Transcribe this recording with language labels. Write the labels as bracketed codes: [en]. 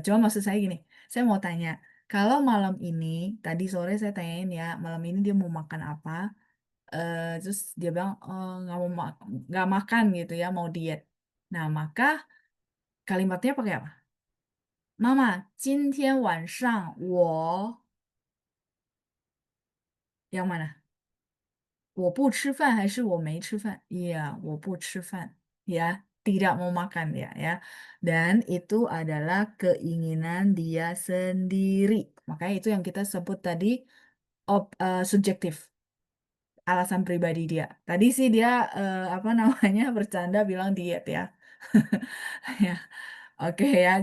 [id] Cuma maksud saya gini, saya mau tanya, kalau malam ini, tadi sore saya tanyain ya, malam ini dia mau makan apa? Terus dia bilang nggak makan gitu ya, mau diet. Nah, maka kalimatnya pakai apa? Mama, [zh] 今天晚上我 [id] yang mana? [zh] 我不吃饭还是我没吃饭? [id] Iya, [zh] 我不吃饭. [id] Ya, tidak mau makan ya. Dan itu adalah keinginan dia sendiri. Makanya itu yang kita sebut tadi subjektif. Alasan pribadi dia. Tadi sih dia apa namanya bercanda bilang diet ya. Ya. Oke ya.